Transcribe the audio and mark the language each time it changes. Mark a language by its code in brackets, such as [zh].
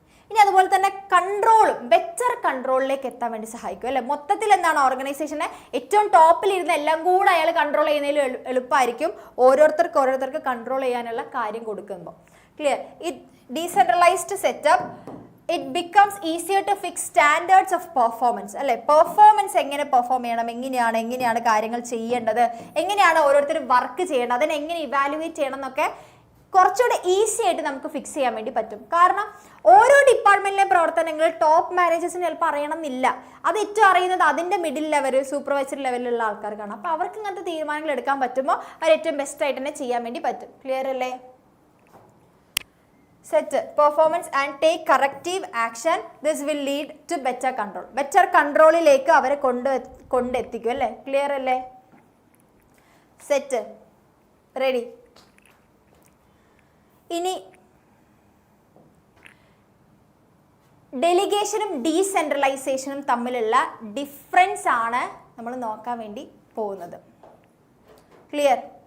[ml] ഇനി അതുപോലെ തന്നെ കൺട്രോളും ബെറ്റർ കൺട്രോളിലേക്ക് എത്താൻ വേണ്ടി സഹായിക്കും അല്ലെ. മൊത്തത്തിൽ എന്താണ് ഓർഗനൈസേഷനെ ഏറ്റവും ടോപ്പിലിരുന്ന് എല്ലാം കൂടെ അയാൾ കൺട്രോൾ ചെയ്യുന്നതിൽ എളുപ്പമായിരിക്കും ഓരോരുത്തർക്ക് കൺട്രോൾ ചെയ്യാനുള്ള കാര്യം കൊടുക്കുമ്പോൾ. ക്ലിയർ? ഈ decentralised setup [en] it becomes easier to fix standards of performance. [ml] അല്ലേ, പെർഫോമൻസ് എങ്ങനെ പെർഫോം ചെയ്യണം, എങ്ങനെയാണ് കാര്യങ്ങൾ ചെയ്യേണ്ടത്, എങ്ങനെയാണ് ഓരോരുത്തർ വർക്ക് ചെയ്യേണ്ടത്, അതിനെ എങ്ങനെ ഇവാലുവേറ്റ് ചെയ്യണം എന്നൊക്കെ കുറച്ചുകൂടെ ഈസി ആയിട്ട് നമുക്ക് ഫിക്സ് ചെയ്യാൻ വേണ്ടി പറ്റും. കാരണം ഓരോ ഡിപ്പാർട്ട്മെന്റിലെ പ്രവർത്തനങ്ങൾ ടോപ്പ് മാനേജേഴ്സിന് ചിലപ്പോൾ അറിയണമെന്നില്ല. അത് ഏറ്റവും അറിയുന്നത് അതിൻ്റെ മിഡിൽ ലെവൽ, സൂപ്പർവൈസറി ലെവലിലുള്ള ആൾക്കാർക്കാണ്. അപ്പോൾ അവർക്ക് ഇങ്ങനത്തെ തീരുമാനങ്ങൾ എടുക്കാൻ പറ്റുമ്പോൾ അവർ ഏറ്റവും ബെസ്റ്റ് ആയിട്ട് തന്നെ ചെയ്യാൻ വേണ്ടി പറ്റും. ക്ലിയർ അല്ലേ? [en] Set performance and take corrective action. This will lead to better control. [ml] Better controlലേക്ക് അവരെ കൊണ്ടെത്തിക്കും അല്ലേ? ക്ലിയർ അല്ലേ? Set ready. ഇനി ഡെലിഗേഷനും ഡീസെൻട്രലൈസേഷനും തമ്മിലുള്ള ഡിഫറൻസ് ആണ് നമ്മൾ നോക്കാൻ വേണ്ടി പോകുന്നത്. ക്ലിയർ?